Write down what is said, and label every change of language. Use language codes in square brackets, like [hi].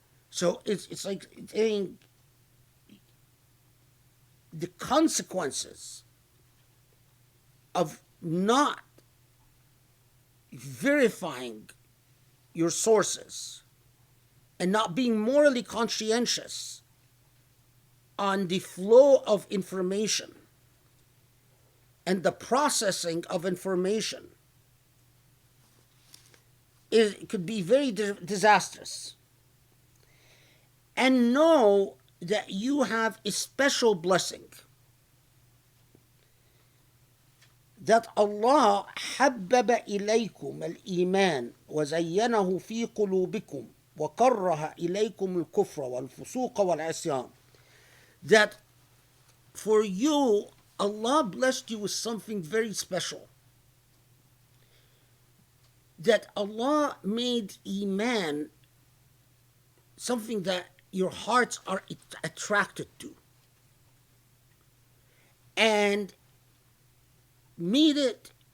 [en] So it's like saying the consequences of not verifying your sources and not being morally conscientious on the flow of information and the processing of information could be very disastrous. And know that you have a special blessing, that Allah [ar] حبب إليكم الإيمان وزينه في قلوبكم وكره إليكم الكفر والفسوق والعصيان. [en] That for you, Allah blessed you with something very special. That Allah made Iman something that your hearts are attracted to, and made it